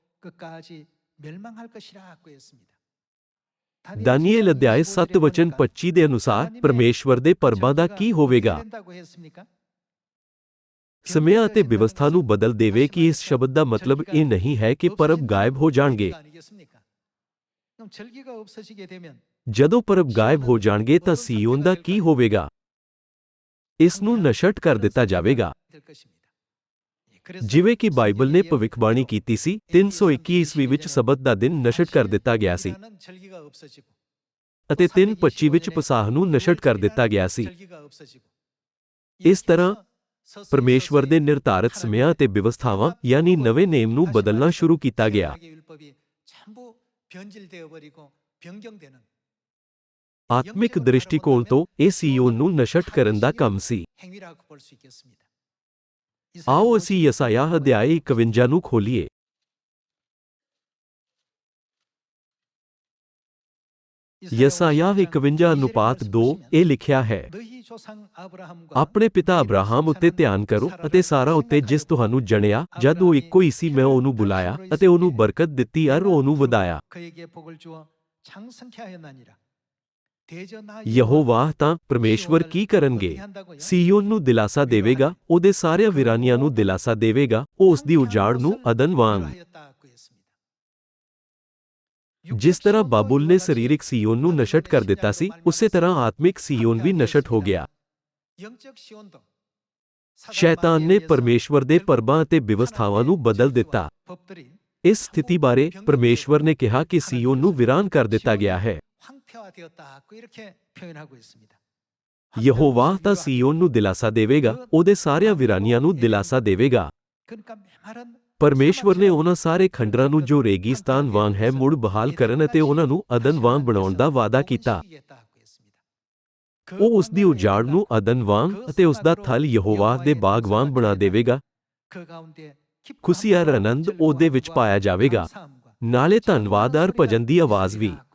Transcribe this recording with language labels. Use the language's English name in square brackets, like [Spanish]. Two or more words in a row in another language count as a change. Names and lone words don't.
[Punjabi] ਦਾਨੀਏਲ ਅਧਿਆਇ 7 ਵਚਨ 25 ਦੇ ਅਨੁਸਾਰ ਪਰਮੇਸ਼ਵਰ ਦੇ ਪਰਬਾਂ ਦਾ ਕੀ ਹੋਵੇਗਾ? ਸਮਿਆਂ ਅਤੇ ਵਿਵਸਥਾ ਨੂੰ ਬਦਲ ਦੇਵੇ ਕਿ ਇਸ ਸ਼ਬਦ ਦਾ ਮਤਲਬ ਇਹ ਨਹੀਂ ਹੈ ਕਿ ਪਰਬ ਗਾਇਬ ਹੋ ਜਾਣਗੇ। [Korean] 그럼 절기가 없어지게 되면 [Punjabi] ਜਦੋਂ ਪਰਬ ਗਾਇਬ ਹੋ ਜਾਣਗੇ ਤਾਂ ਸੀਯੋਨ ਦਾ ਕੀ ਹੋਵੇਗਾ? ਇਸ ਨੂੰ ਨਸ਼ਟ ਕਰ ਦਿੱਤਾ ਜਾਵੇਗਾ। [Korean] 될 것입니다. 예, 그래서 [Punjabi] ਜਿਵੇਂ ਕਿ ਬਾਈਬਲ ਨੇ ਭਵਿੱਖਬਾਣੀ ਕੀਤੀ ਸੀ, 321 ਈਸਵੀ ਵਿੱਚ ਸਬਤ ਦਾ ਦਿਨ ਨਸ਼ਟ ਕਰ ਦਿੱਤਾ ਗਿਆ ਸੀ [Korean] 절기라는 절기가 없어지고 [Punjabi] ਅਤੇ 325 ਵਿੱਚ ਪਸਾਹ ਨੂੰ ਨਸ਼ਟ ਕਰ ਦਿੱਤਾ ਗਿਆ ਸੀ। [Korean] 절기가 없어지고 [Punjabi] ਇਸ ਤਰ੍ਹਾਂ ਪਰਮੇਸ਼ਵਰ ਦੇ ਨਿਰਧਾਰਤ ਸਮਿਆਂ ਅਤੇ ਵਿਵਸਥਾਵਾਂ ਯਾਨੀ ਨਵੇਂ ਨੇਮ ਨੂੰ ਬਦਲਣਾ ਸ਼ੁਰੂ ਕੀਤਾ ਗਿਆ। [Korean] 율법이 전부 변질되어 버리고 변경되는 [Punjabi] ਆਤਮਿਕ ਦ੍ਰਿਸ਼ਟੀਕੋਣ ਤੋਂ ਇਹ ਸੀਯੋਨ ਨੂੰ ਨਸ਼ਟ ਕਰਨ ਦਾ ਕੰਮ ਸੀ। [Korean] 행위라고 볼 수 있겠습니다. [Punjabi] ਆਓ ਅਸੀਂ ਯਸਾਯਾਹ ਅਧਿਆਇ 51 ਨੂੰ ਖੋਲੀਏ। ਯਸਾਯਾਹ 51 ਅਨੁਪਾਤ 2 ਇਹ ਲਿਖਿਆ ਹੈ, [Korean] 너희 조상 아브라함과 [Punjabi] ਆਪਣੇ ਪਿਤਾ ਅਬਰਾਹਮ ਉੱਤੇ ਧਿਆਨ ਕਰੋ ਅਤੇ ਸਾਰਾ ਉੱਤੇ ਜਿਸ ਤੁਹਾਨੂੰ ਜਣਿਆ ਜਦ ਉਹ ਇੱਕੋ ਹੀ ਸੀ ਮੈਂ ਉਹਨੂੰ ਬੁਲਾਇਆ ਅਤੇ ਉਹਨੂੰ ਬਰਕਤ ਦਿੱਤੀ ਅਰ ਉਹਨੂੰ ਵਧਾਇਆ। [Korean] 그에게 복을 주어 장성케 하였나니라. [Punjabi] ਯਹੋਵਾਹ ਤਾਂ ਪਰਮੇਸ਼ਵਰ ਕੀ ਕਰਨਗੇ? ਸੀਯੋਨ ਨੂੰ ਦਿਲਾਸਾ ਦੇਵੇਗਾ, ਉਹਦੇ ਸਾਰਿਆਂ ਵਿਰਾਨੀਆਂ ਨੂੰ ਦਿਲਾਸਾ ਦੇਵੇਗਾ, ਉਹ ਉਸ ਦੀ ਉਜਾੜ ਨੂੰ ਅਦਨ ਵਾਂਗ। ਜਿਸ ਤਰ੍ਹਾਂ ਬਾਬੁਲ ਨੇ ਸਰੀਰਕ ਸੀਯੋਨ ਨੂੰ ਨਸ਼ਟ ਕਰ ਦਿੱਤਾ ਸੀ, ਉਸੇ ਤਰ੍ਹਾਂ ਆਤਮਿਕ ਸੀਯੋਨ ਵੀ ਨਸ਼ਟ ਹੋ ਗਿਆ। ਸ਼ੈਤਾਨ ਨੇ ਪਰਮੇਸ਼ਵਰ ਦੇ ਪਰਬਾਂ ਅਤੇ ਵਿਵਸਥਾਵਾਂ ਨੂੰ ਬਦਲ ਦਿੱਤਾ। ਇਸ ਸਥਿਤੀ ਬਾਰੇ ਪਰਮੇਸ਼ਵਰ ਨੇ ਕਿਹਾ ਕਿ ਸੀਯੋਨ ਨੂੰ ਵੀਰਾਨ ਕਰ ਦਿੱਤਾ ਗਿਆ ਹੈ। [Korean] 황폐화되었다고 이렇게 표현하고 있습니다. [Punjabi] ਯਹੋਵਾਹ ਤਾਂ ਸੀਯੋਨ ਨੂੰ ਦਿਲਾਸਾ ਦੇਵੇਗਾ, ਉਹਦੇ ਸਾਰਿਆਂ ਵਿਰਾਨੀਆਂ ਨੂੰ ਦਿਲਾਸਾ ਦੇਵੇਗਾ। [Korean] 그러니까 메마른 [Punjabi] ਪਰਮੇਸ਼ਵਰ ਨੇ ਉਹਨਾਂ ਸਾਰੇ ਖੰਡਰਾਂ ਨੂੰ ਜੋ ਰੇਗਿਸਤਾਨ ਵਾਂਗ ਹੈ ਮੁੜ ਬਹਾਲ ਕਰਨ ਅਤੇ ਉਹਨਾਂ ਨੂੰ ਅਦਨ ਵਾਂਗ ਬਣਾਉਣ ਦਾ ਵਾਅਦਾ ਕੀਤਾ। ਉਹ ਉਸ ਦੀ ਉਜਾੜ ਨੂੰ ਅਦਨ ਵਾਂਗ ਅਤੇ ਉਸ ਦਾ ਥਲ ਯਹੋਵਾਹ ਦੇ ਬਾਗ ਵਾਂਗ ਬਣਾ ਦੇਵੇਗਾ। ਖੁਸ਼ੀ ਅਰ ਆਨੰਦ ਉਹਦੇ ਵਿੱਚ ਪਾਇਆ ਜਾਵੇਗਾ, ਨਾਲੇ ਧੰਨਵਾਦ ਅਰ ਭਜਨ ਦੀ ਆਵਾਜ਼ ਵੀ।